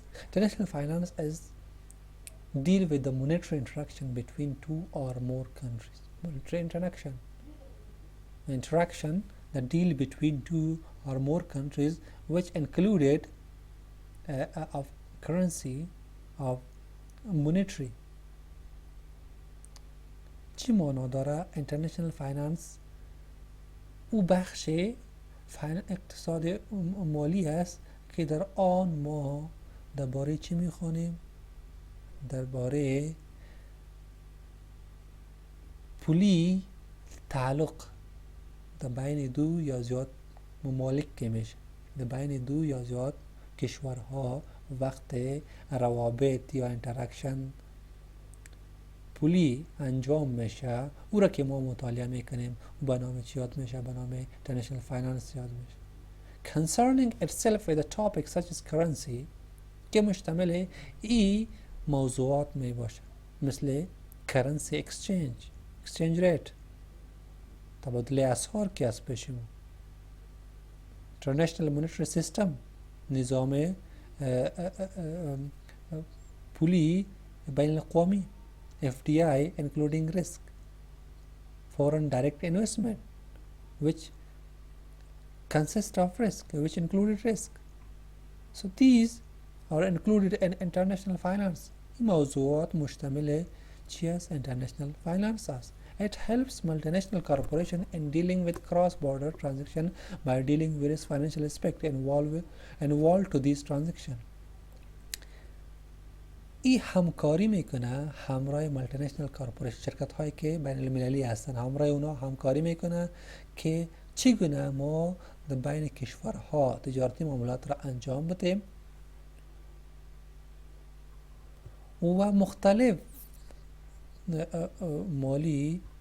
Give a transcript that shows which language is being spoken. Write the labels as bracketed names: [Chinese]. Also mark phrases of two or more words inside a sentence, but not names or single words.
[English] International finance is deal with the monetary interaction between two or more countries. Monetary interaction that deal between two or more countries, which included of currency of monetary. [Persian] چی معنا داره؟ [English] international finance [Persian] او بخش اقتصاد مالی است که در آن ما درباره چی میخوانیم؟ درباره پولی تعلق در بین دو یا زیاد ممالک که میشه، در بین دو یا زیاد کشورها وقت روابط یا انتراکشن پولی انجام میشه، او را که ما مطالعه میکنیم به نام چی یاد میشه؟ به نام [English] international finance [Persian] یاد میشه. [English] Concerning itself with a topic such as currency [Persian] که مشتمل ای موضوعات می باشه، مثل [English] currency exchange rate [Persian] تبادل اسعار که از پیش ما، [English] international monetary system نظام [Persian] پولی بین الاقوامی، [English] FDI including risk, foreign direct investment which consists of risk, which included risk. So these are included in international finance. [Persian] این موضوعات مشتمل چی است؟ [English] international finance است. It helps multinational corporation in dealing with cross-border transaction by dealing with various financial aspects involved to these transactions. [Persian] ای همکاری میکنه همراه [English] multinational corporation, [Persian] شرکت هایی که بین المللی هستن، همراه اونا همکاری میکنه که چگونه ما در بین کشورها تجارتی معاملات را انجام بدیم و مختلف مالی